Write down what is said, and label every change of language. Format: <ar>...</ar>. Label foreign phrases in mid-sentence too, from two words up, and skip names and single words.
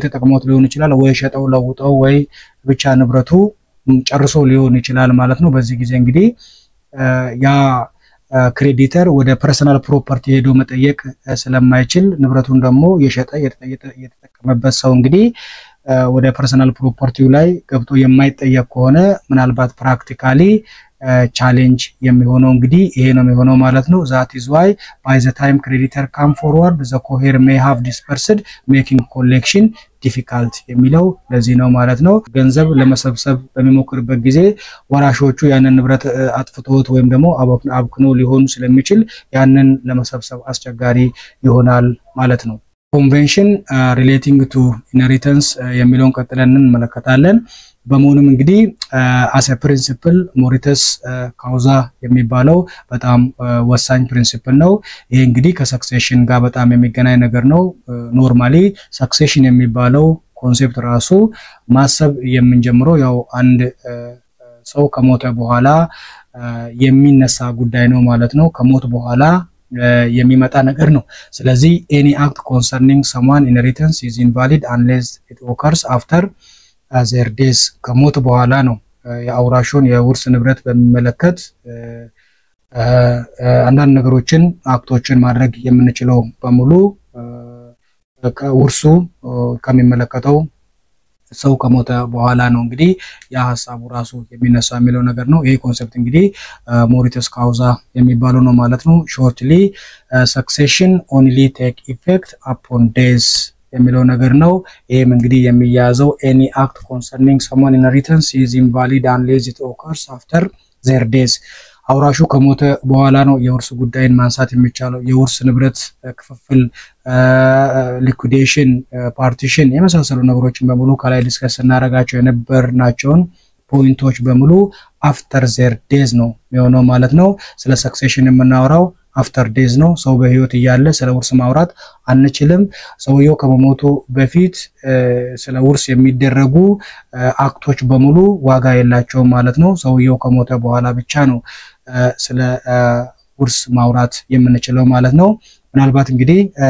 <am>ተጠቅሞት ሊሆን ይችላል ወይ ሸጠው ለውጠው ወይ ብቻ ንብረቱ ጨርሶ ሊሆን ይችላል ማለት ነው። በዚህ ጊዜ እንግዲህ ያ ክሬዲተር ወደ</am> <en>personal property</en> <am>ሄዶ መጠየቅ ስለማይችል ንብረቱን ደግሞ የሸጠ የተጠቀመበት ሰው እንግዲህ ወደ</am> <en>personal property</en> <am>ላይ ገብቶ የማይጠየቅ ከሆነ ምናልባት</am> <en>practically challenge</en> <am>የሚሆነው እንግዲህ ይሄ ነው የሚሆነው ማለት ነው።</am> <en>that is why by the time creditor come forward the coher may have dispersed making collection difficult</en> <am>የሚለው ለዚህ ነው ማለት ነው። ገንዘብ ለመሰብሰብ በሚሞክርበት ጊዜ ወራሾቹ ያንን ንብረት አጥፍቶት ወይም ደግሞ አብክኖ ሊሆን ስለሚችል ያንን ለመሰብሰብ አስቸጋሪ ይሆናል ማለት ነው።</am> <en>convention relating to inheritance</en> <am>የሚለውን ቀጥለን እንመለከታለን። በመሆኑም እንግዲህ</am> <en>as a principle</en> <la>moritus causa</la> <am>የሚባለው በጣም ወሳኝ ፕሪንሲፕል ነው። ይሄ እንግዲህ ከሰክሴሽን ጋር በጣም የሚገናኝ ነገር ነው። ኖርማሊ ሰክሴሽን የሚባለው ኮንሴፕት ራሱ ማሰብ የምንጀምረው ያው አንድ ሰው ከሞተ በኋላ የሚነሳ ጉዳይ ነው ማለት ነው። ከሞት በኋላ የሚመጣ ነገር ነው። ስለዚህ</am> <en>any act concerning someone inheritance is invalid unless it occurs after their death</en> <am>ከሞት በኋላ ነው የአውራሹን የውርስ ንብረት በሚመለከት አንዳንድ ነገሮችን አክቶችን ማድረግ የምንችለው በሙሉ ከውርሱ ከሚመለከተው ሰው ከሞተ በኋላ ነው እንግዲህ ያ ሐሳቡ ራሱ የሚነሳው የሚለው ነገር ነው። ይሄ ኮንሰፕት እንግዲህ</am> <la>mortis causa</la> <am>የሚባለው ነው ማለት ነው።</am> <en>shortly succession only take effect upon death</en> <am>የሚለው ነገር ነው። ይሄም እንግዲህ የሚያዘው</am> <en>any act concerning someone inheritance is invalid unless it occurs after their death</en> <am>አውራሹ ከሞተ በኋላ ነው የውርስ ጉዳይን ማንሳት የሚቻለው። የውርስ ንብረት ክፍፍል</am> <en>liquidation partition</en> <am>የመሳሰሉ ነገሮችን በሙሉ ከላይ ዲስከስ እናረጋቸው የነበርናቸውን ፖይንቶች በሙሉ</am> <en>after their death</en> <am>ነው የሚሆነው ማለት ነው። ስለ ሰክሴሽን የምናወራው</am> <en>after days</en> <am>ነው። ሰው በህይወት እያለ ስለ ውርስ ማውራት አንችልም። ሰውየው ከመሞቱ በፊት ስለ ውርስ የሚደረጉ አክቶች በሙሉ ዋጋ የላቸውም ማለት ነው። ሰውየው ከሞተ በኋላ ብቻ ነው ስለ ውርስ ማውራት የምንችለው ማለት ነው። ምናልባት እንግዲህ</am>